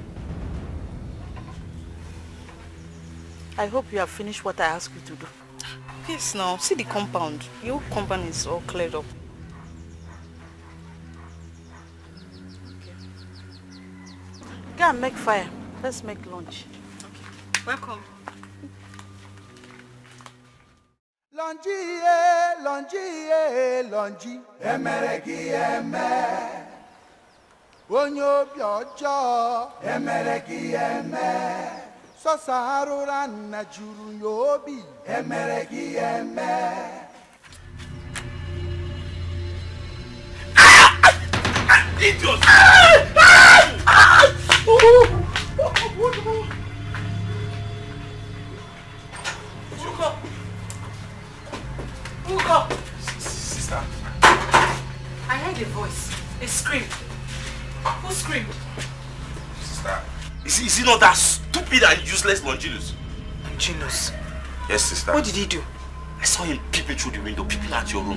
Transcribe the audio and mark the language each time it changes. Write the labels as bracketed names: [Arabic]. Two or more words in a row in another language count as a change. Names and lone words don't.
[English] I hope you have finished what I asked you to do. Yes, now. See the compound. Your compound is all cleared up. Okay. Go and make fire. Let's make lunch. Okay. Welcome. [Igbo] Longi, emeregi eme. onye obi ọjọọ emere gị eme sọsọ arụra nna juru ya obi emere gị eme. [English] Idiot! Ugo! Sister? I heard a voice. A scream. Who screamed? Sister? Is he not that stupid and useless Longinus? Longinus? Yes, sister. What did he do? I saw him peeping through the window, peeping at your room.